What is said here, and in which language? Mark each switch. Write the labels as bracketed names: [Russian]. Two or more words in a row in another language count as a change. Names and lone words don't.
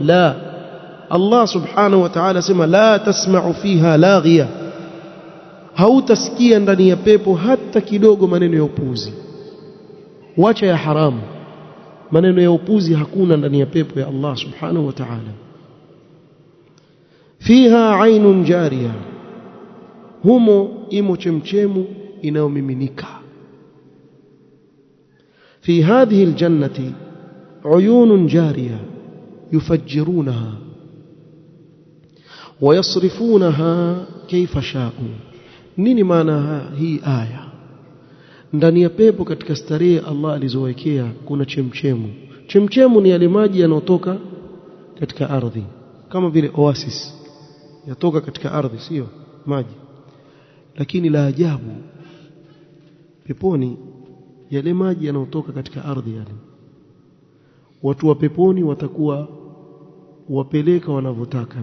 [Swahili] La, [Arabic] الله سبحانه وتعالى [Swahili] sema [Arabic] لا تسمع فيها لاغية, [Swahili] hautasikia ndani ya pepo hata kidogo maneno ya upuzi. Wacha ya haramu, maneno ya upuzi hakuna ndani ya pepo ya [Arabic] الله سبحانه وتعالى. فيها عين جارية, [Swahili] humo imo chemchemu inayomiminika. [Arabic] في هذه الجنة عيون جارية يفجرونها ويصرفونها كيف شاءوا. [Swahili] nini maana hii aya? Ndani ya pepo katika starehe Allah alizowekea kuna chemchemu. Chemchemu ni yale maji yanayotoka katika ardhi, kama vile oasis yatoka katika ardhi, sio maji. Lakini la ajabu, peponi yale maji yanayotoka katika ardhi yale, watu wa peponi watakuwa wapeleka wanavyotaka.